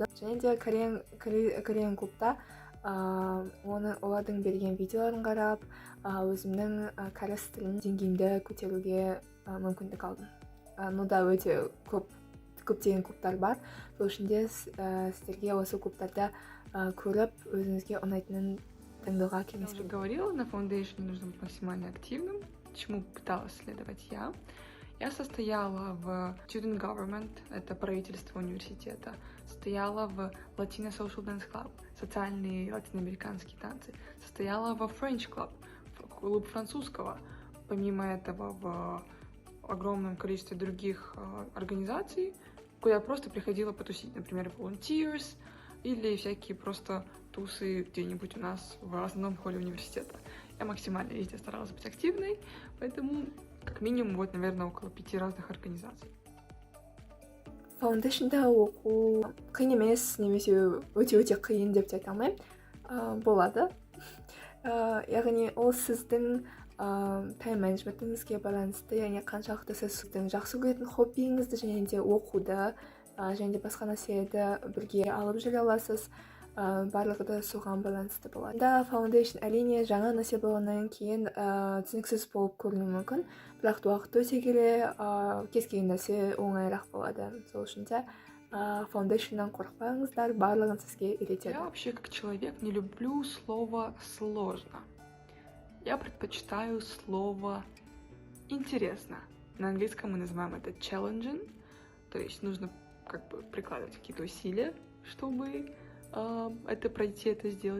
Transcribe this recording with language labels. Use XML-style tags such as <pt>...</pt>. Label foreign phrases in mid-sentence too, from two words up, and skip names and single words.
<kk>Және де Кореян клубта олардың берген видеоларын қарап, өзімнің кәріс тілін деңгейімді көтеруге мүмкіндік алдым. Да өте көптеген клубтар бар. Сол үшін де сіздерге осы клубтарда көріп, өзіңізге ұнайтынын таңдауға кеңес беремін.</kk> <ru>Я уже говорила, на Foundation нужно быть максимально активным, чему пыталась следовать я. Я состояла в</ru> <en>Student Government,</en> <ru>это правительство университета, состояла в</ru> <en>Latino Social Dance Club,</en> <ru>социальные латиноамериканские танцы, состояла в</ru> <en>French Club,</en> <ru>клуб французского, помимо этого в огромном количестве других организаций, куда я просто приходила потусить, например, Volunteers или всякие просто тусы где-нибудь у нас в основном холле университета. Я максимально везде старалась быть активной, поэтому как минимум, наверное, около 5 разных организаций.</ru> <kk>Foundation'да оқу қиын емес, немесе өте қиын деп те айта алмаймын. Болады. Яғни ол сіздің</kk> <en>time management</en> <kk>байланысты, яғни қаншалықты сіздің жақсы көретін хоббиіңізді және де оқуды және де басқа нәрселерді бірге алып жүре аласыз. Барлығы да соған байланысты болады. Foundation әрине жаңа нәрсе болғаннан кейін түсініксіз болып көрінуі мүмкін, бірақ уақыт өте келе кез келген нәрсе оңайырақ болады. Сол үшін де Foundation'нан қорықпаңыздар, барлығын сізге үйретеді.</kk> <ru>Я вообще как человек не люблю слово «сложно». Я предпочитаю слово «интересно». На английском мы называем это challenging, то есть нужно как бы прикладывать какие-то усилия, чтобы это пройти, это сделать.</ru>